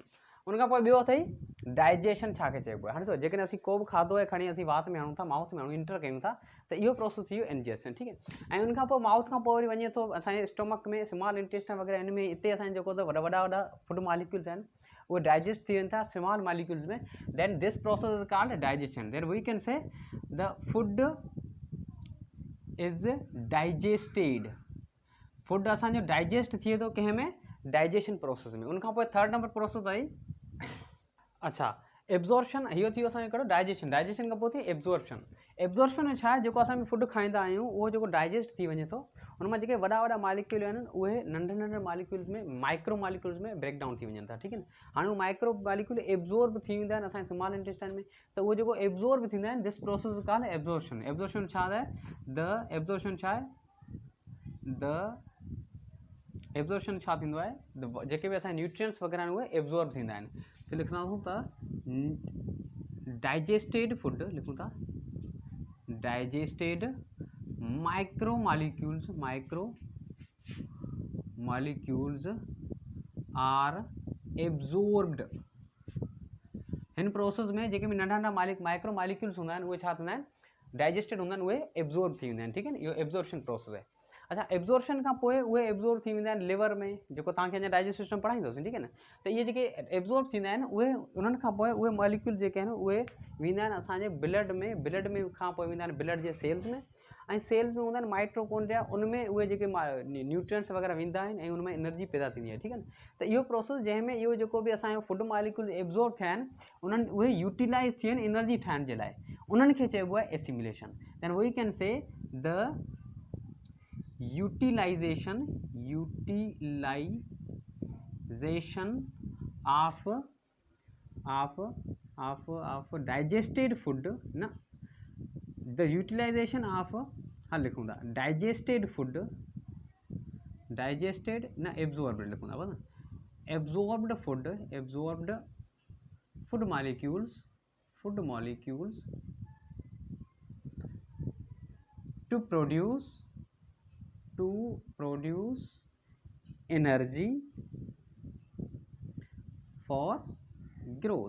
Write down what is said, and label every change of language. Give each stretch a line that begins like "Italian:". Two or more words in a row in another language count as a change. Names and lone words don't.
Sindhi: उनखां पोइ ॿियो अथई डाइजेशन। छा खे चइबो आहे, हाणे ॾिसो जेकॾहिं असीं को बि खाधो आहे खणी असीं वात में आणूं था, माउथ में आणूं, इंटर कयूं था, त इहो प्रोसेस थी वियो इंजेस्शन। ठीक है। ऐं उनखां पोइ माउथ खां पोइ वरी वञे थो असांजे स्टोमक में, स्मॉल इंटेस्टाइन वग़ैरह, इन में हिते असांजे जेको त वॾा
English: food molecules
Sindhi: आहिनि उहे डाइजेस्ट थी वञनि था
English: small molecules
Sindhi: में।
English: Then this process is called digestion. Then we can say the food is digested.
Sindhi: फूड असांजो डाइजेस्ट थिए थो कंहिं में, डाइजेशन प्रोसेस में। उनखां पोइ
English: third number process
Sindhi: आई अच्छा एब्जॉर्प्शन। इहो थी वियो असांजो कहिड़ो डाइजेशन। डाइजेशन खां पोइ थी एब्जॉर्प्शन। एब्जॉर्प्शन में छा आहे, जेको असां फूड खाईंदा आहियूं उहो जेको डाइजेस्ट थी वञे थो उन मां जेके वॾा मालिक्यूल आहिनि उहे नंढे मालिक्यूल्स में,
English: micro molecules
Sindhi: में
English: break down
Sindhi: थी वञनि था। ठीक है। हाणे उहे
English: micro molecule
Sindhi: एब्जॉर्ब थी वेंदा आहिनि असांजे
English: small intestine
Sindhi: में, त उहे जेको एब्जॉर्ब थींदा आहिनि
English: this process is called absorption.
Sindhi: एब्जॉर्प्शन छा आहे,
English: the absorption
Sindhi: छा आहे,
English: the absorption
Sindhi: छा थींदो आहे, जेके भी असांजे न्यूट्रिएंट्स वग़ैरह आहिनि उहे एब्जॉर्ब थींदा आहिनि। त लिखंदासूं त
English: digested food,
Sindhi: लिखूं था
English: digested micro molecules are absorbed.
Sindhi: हिन प्रोसेस में जेके भी नंढा
English: micro molecules
Sindhi: हूंदा आहिनि उहे छा थींदा आहिनि, डाइजेस्टेड हूंदा आहिनि, उहे एब्जॉर्ब थी वेंदा आहिनि। ठीक है। इहो
English: absorption process
Sindhi: आहे। अच्छा एब्जॉर्प्शन खां पोइ उहे एब्जॉर्ब थी वेंदा आहिनि लिवर में, जेको तव्हांखे अञा
English: digest system
Sindhi: पढ़ाईंदोसीं, ठीकु है न। त इहे जेके एब्जॉर्ब थींदा आहिनि उहे उन्हनि खां पोइ उहे मॉलिक्यूल जेके आहिनि उहे वेंदा आहिनि असांजे ब्लड में खां पोइ वेंदा आहिनि ब्लड जे सेल्स में, ऐं सेल्स में हूंदा आहिनि माइट्रोकॉन्ड्रिया, उनमें उहे जेके न्यूट्रिएंट्स वग़ैरह वेंदा आहिनि ऐं उनमें एनर्जी पैदा थींदी आहे, ठीकु है न। त इहो प्रोसेस जंहिंमें इहो जेको बि असांजो
English: food molecule
Sindhi: एब्जॉर्ब थिया आहिनि उन्हनि उहे यूटिलाइज़ थी आहिनि एनर्जी ठाहिण जे लाइ, उन्हनि खे चइबो आहे एसिमिलेशन।
English: Then we can say the utilization of digested फूड ना, the utilization of,
Sindhi: हाँ लिखूँ था
English: digested food, डाइजेस्टेड ना एब्जॉर्ब्ड
Sindhi: लिखूँ था बस,
English: absorbed food molecules to produce energy for growth.